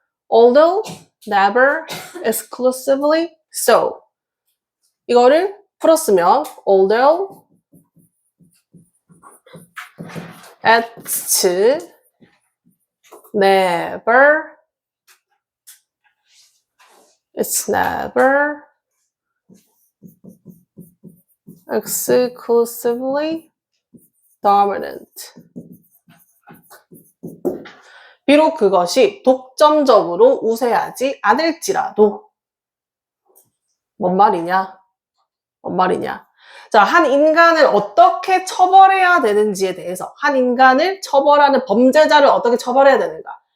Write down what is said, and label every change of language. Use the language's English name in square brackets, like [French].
[English] Although, never, exclusively so. [Korean] 이거를 풀었으면 although [English] It's never It's never exclusively dominant. [Korean] 비록 그것이 독점적으로 우세하지 않을지라도 뭔 말이냐? 뭔 말이냐? 자, 한 인간을 어떻게 처벌해야 되는지에 대해서 한 인간을 처벌하는 범죄자를 어떻게 처벌해야 되는가?